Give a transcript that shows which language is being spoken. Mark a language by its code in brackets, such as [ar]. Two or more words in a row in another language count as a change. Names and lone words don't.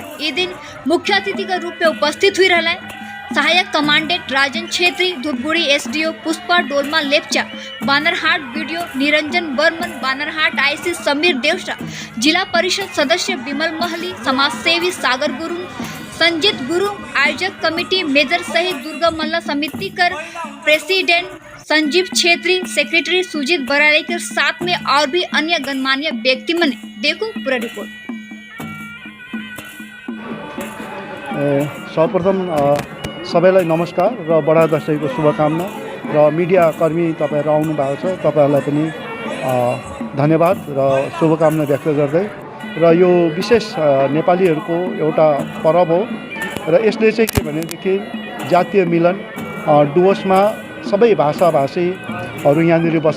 [hi] ये दिन मुख्य अतिथि का रूप में उपस्थित हुई रहा है सहायक कमांडेंट राजन छेत्री, धूपगुड़ी एसडीओ पुष्पा डोलमा लेप्चा, बानरहाट बीडीओ निरंजन बर्मन, बानरहाट आईसी समीर देवसा, जिला परिषद सदस्य विमल महली, समाजसेवी सागर गुरु, संजीत गुरु, आयोजक कमेटी मेजर शहीद दुर्गा मल्ल समिति कर प्रेसिडेंट संजीव छेत्री, सेक्रेटरी सुजीत बराले के साथ में और भी अन्य गणमान्य व्यक्ति मने। देखो पूरा रिपोर्ट। [ne] सर्वप्रथम सबैलाई नमस्कार र बडा दशैंको शुभकामना र मिडिया कर्मी तपाईहरु आउनु भएको छ तपाईहरुलाई पनि धन्यवाद र शुभकामना व्यक्त गर्दै र यो विशेष नेपालीहरुको एउटा पर्व हो र यसले चाहिँ के भनेदेखि जातीय मिलन डुवर्समा सबै भाषाभाषीहरु यहाँनिर बस्छ।